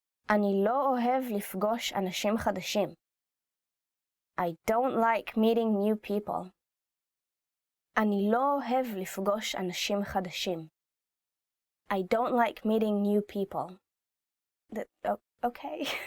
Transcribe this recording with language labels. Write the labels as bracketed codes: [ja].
[he] אני לא אוהב לפגוש אנשים חדשים. [en] I don't like meeting new people. [he] אני לא אוהב לפגוש אנשים חדשים. [en] I don't like meeting new people. Okay.